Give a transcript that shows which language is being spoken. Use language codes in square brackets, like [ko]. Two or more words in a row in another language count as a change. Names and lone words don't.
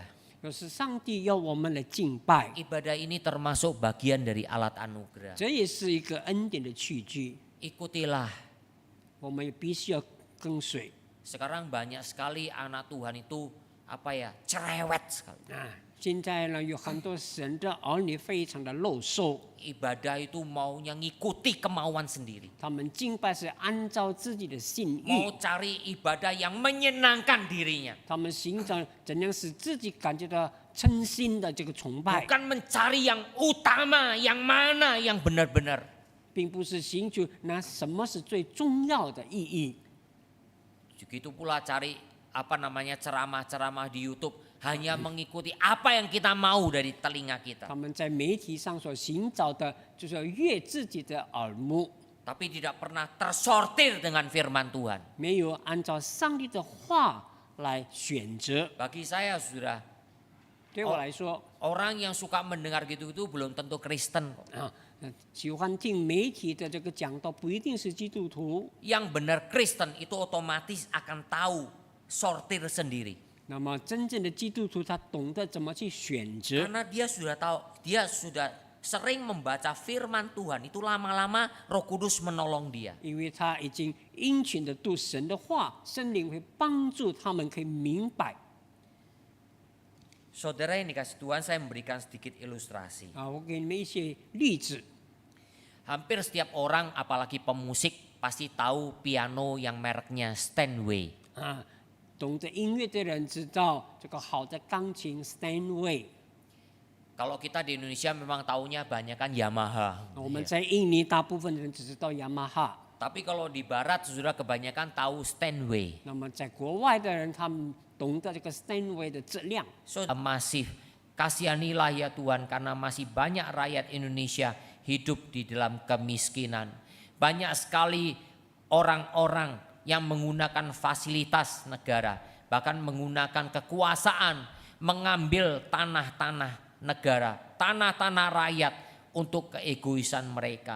[zh] 有时上帝要我们来敬拜， [id] ibadah ini termasuk bagian dari alat anugerah. [zh] 这也是一个恩典的器具， [id] Ikutilah. [zh] 我们也必须要跟随。 [id] Sekarang banyak sekali anak Tuhan itu cerewet sekali. [zh] 现在呢，有很多神的儿女非常的漏受， [id] Ibadah itu maunya ngikuti kemauan sendiri. [zh] 他们敬拜是按照自己的性欲， [id] Mau cari ibadah yang menyenangkan dirinya. [zh] 他们寻找怎样使自己感觉到称心的这个崇拜， [id] Bukan mencari yang utama, yang mana yang benar-benar. [zh] 并不是寻求那什么是最重要的意义。 [id] Begitu pula cari ceramah-ceramah di YouTube. Hanya mengikuti apa yang kita mau dari telinga kita. [zh] 他们在媒体上所寻找的，就是要悦自己的耳目， [id] Tapi tidak pernah tersortir dengan firman Tuhan. [zh] 没有按照上帝的话来选择。 [id] Bagi saya saudara, [zh] 对我来说， [id] orang yang suka mendengar gitu-gitu belum tentu Kristen. [zh] 喜欢听媒体的这个讲道，不一定是基督徒。 [id] Yang benar Kristen itu otomatis akan tahu sortir sendiri. [zh] 那么真正的基督徒，他懂得怎么去选择， [id] Karena dia sudah tahu, dia sudah sering membaca firman Tuhan. Itu lama-lama Roh Kudus menolong dia. [zh] 因为他已经殷勤的读神的话，圣灵会帮助他们可以明白。 [id] Saudara yang dikasih Tuhan, saya memberikan sedikit ilustrasi. [zh] 我给你们一些例子。 [id] Hampir setiap orang, apalagi pemusik, pasti tahu piano yang mereknya Steinway. [zh] 懂得音乐的人知道这个好的钢琴 Steinway。 [id] Kalau kita di Indonesia memang taunya banyak kan Yamaha. [zh] 我们在印尼大部分人只知道雅马哈， [id] Tapi kalau di Barat sudah kebanyakan tahu Steinway. [zh] 那么在国外的人他们懂得这个 Steinway 的质量。 [id] Masih kasihanilah ya Tuhan, karena masih banyak rakyat Indonesia hidup di dalam kemiskinan. Banyak sekali orang-orang yang menggunakan fasilitas negara, bahkan menggunakan kekuasaan, mengambil tanah-tanah negara, tanah-tanah rakyat untuk keegoisan mereka.